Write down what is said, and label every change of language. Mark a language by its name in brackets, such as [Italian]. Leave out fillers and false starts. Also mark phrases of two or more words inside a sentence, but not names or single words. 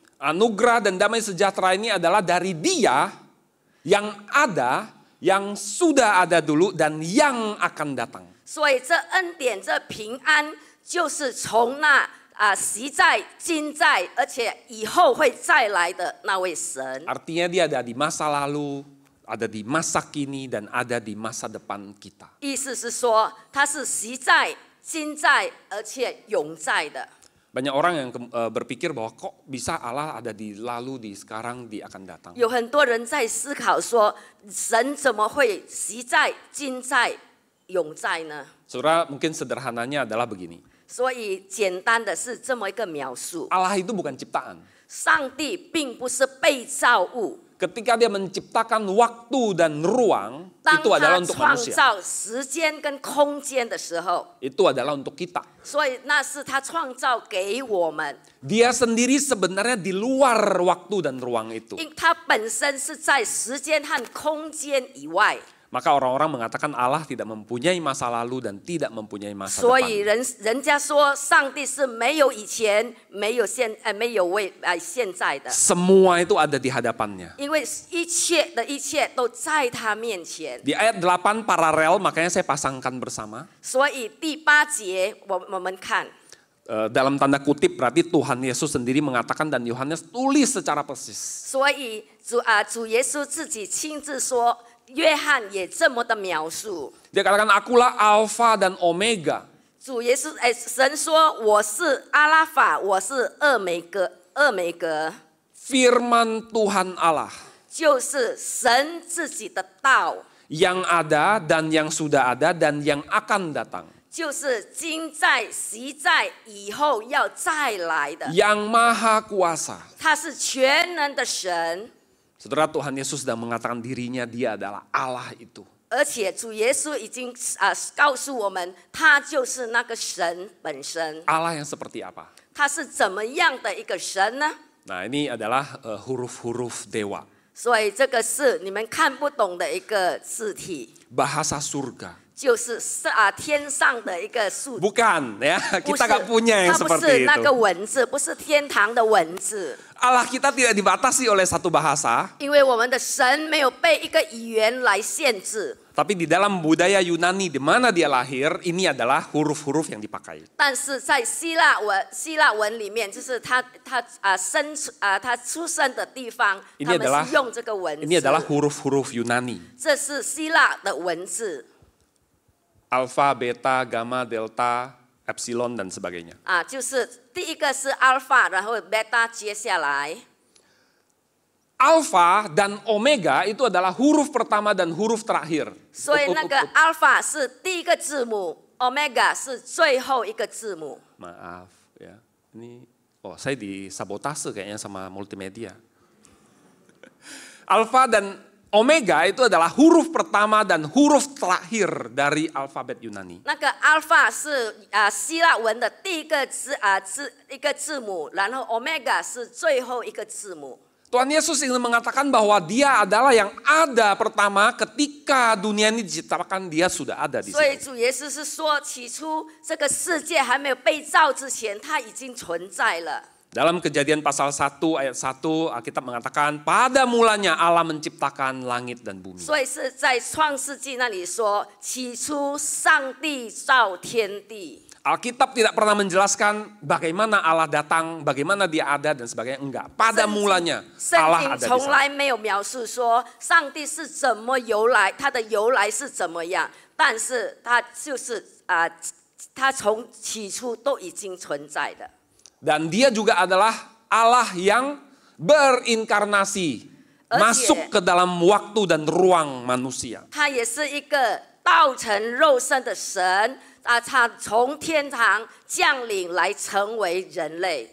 [Indonesian] Anugerah dan damai sejahtera ini adalah dari Dia yang ada, yang sudah ada dulu dan yang akan datang. [Chinese] 所以这恩典、这平安，就是从那昔在、今在，而且以后会再来的那位神。 [Indonesian] Artinya dia ada di masa lalu, ada di masa kini, dan ada di masa depan kita. [Chinese] 意思是说，他是昔在、今在，而且永在的。 [Indonesian] Banyak orang yang berpikir bahwa kok bisa Allah ada di lalu, di sekarang, di akan datang. [Chinese] 有很多人在思考说，神怎么会昔在、今在、永在呢？ [Indonesian] Saudara, mungkin sederhananya adalah begini. [Chinese] 所以简单的是这么一个描述： [Indonesian] Allah itu bukan ciptaan. [Chinese] 上帝并不是被造物， [Indonesian] Ketika dia menciptakan waktu dan ruang, [Chinese] 当 [Indonesian] itu adalah [Chinese] 他 [Indonesian] untuk [Chinese] 创 [Indonesian] manusia. [Chinese] 造时间跟空间的时候， [Indonesian] Itu adalah untuk kita. [Chinese] 所以那是他创造给我们。 [Indonesian] Dia sendiri sebenarnya di luar waktu dan ruang itu. [Chinese] 因他本身是在时间和空间以外， [Indonesian] Maka orang-orang mengatakan Allah tidak mempunyai masa lalu dan tidak mempunyai masa [Chinese] 所以 [Indonesian] depan. [Chinese] 人家说上帝是没有以前、没有现在的， [Indonesian] Semua itu ada di hadapannya. [Chinese] 因为一切都在他面前。 [Indonesian] Di ayat 8 paralel, makanya saya pasangkan bersama. [Chinese] 所以第8节我们看， [Indonesian] Dalam tanda kutip berarti Tuhan Yesus sendiri mengatakan dan Yohanes tulis secara persis. [Chinese] 所以主耶稣自己亲自说，约翰也这么的描述。 [Indonesian] Dia katakan akulah Alfa dan Omega. [Chinese] 主耶稣神说我是阿拉法，我是俄梅格。 [Indonesian] Firman Tuhan Allah [Chinese] 就是神自己的道， [Indonesian] yang ada dan yang sudah ada dan yang akan datang. [Chinese] 就是今在、昔在、以后要再来的。 [Indonesian] Yang maha kuasa. [Chinese] 他是全能的神， [Indonesian] Saudara, Tuhan Yesus sedang mengatakan dirinya dia adalah Allah itu. [Chinese] 而且主耶稣已经告诉我们，他就是那个神本身。 [Indonesian] Allah yang seperti apa? [Chinese] 他是怎么样的一个神呢？ [Indonesian] Nah, ini adalah huruf-huruf dewa. [Chinese] 所以这个是你们看不懂的一个字体， [Indonesian] Bahasa surga. [Chinese] 就是天上的一个数字， [Indonesian] Bukan ya, [Chinese] 不 [Indonesian] kita [Chinese] 是 [Indonesian] nggak punya yang [Chinese] 它不 [Indonesian] seperti [Chinese] 是那个 [Indonesian] itu. [Chinese] 文字，不是天堂的文字， [Indonesian] Allah kita tidak dibatasi oleh satu bahasa, [Chinese] 因为我们的神没有被一个语言来限制。 [Indonesian] tapi di dalam budaya Yunani di mana dia lahir, ini adalah huruf-huruf yang dipakai. [Chinese] 但是在希腊文里面，就是他出生的地方， [Indonesian] Ini [Chinese] 他们 [Indonesian] adalah [Chinese] 是用这个文 [Indonesian] ini [Chinese] 字， [Indonesian] adalah huruf-huruf Yunani. [Chinese] 这是希腊的文字 [Indonesian] Alpha, beta, gamma, delta, epsilon dan sebagainya. [Chinese] 就是第一个是 alpha， 然后 beta 接下来。 [Indonesian] Alpha dan omega itu adalah huruf pertama dan huruf terakhir. [Chinese] 所以那个 alpha 是第一个字母 ，omega 是最后一个字母。 [Indonesian] Maaf ya, ini saya disabotase kayaknya sama multimedia. Alpha dan omega itu adalah huruf pertama dan huruf terakhir dari alfabet Yunani. [Chinese] 那个 alpha 是希腊文的第一个一个字母，然后 omega 是最后一个字母。 [Indonesian] Tuhan Yesus ingin mengatakan bahwa dia adalah yang ada pertama ketika dunia ini diciptakan, dia sudah ada di [Chinese] 所以 [Indonesian] situ. [Chinese] 主耶稣是说，起初这个世界还没有被造之前，它已经存在了。 [Indonesian] Dalam Kejadian pasal 1 ayat 1 Alkitab mengatakan pada mulanya Allah menciptakan langit dan bumi. [Chinese] 所以是在创世纪那里说，起初上帝造天地。 [Indonesian] Alkitab tidak pernah menjelaskan bagaimana Allah datang, bagaimana dia ada dan sebagainya. Enggak. Pada mulanya [Chinese] 圣 [Indonesian] Allah [Chinese] 经 [Indonesian] ada di [Chinese] 从 [Indonesian] sana. [Chinese] 来没有描述说上帝是怎么由来，他的由来是怎么样，但是他就是他从起初都已经存在的。 [Indonesian] Dan dia juga adalah Allah yang berinkarnasi, masuk ke dalam waktu dan ruang manusia. [Chinese] 他也是一个道成肉身的神，他从天堂降临来成为人类。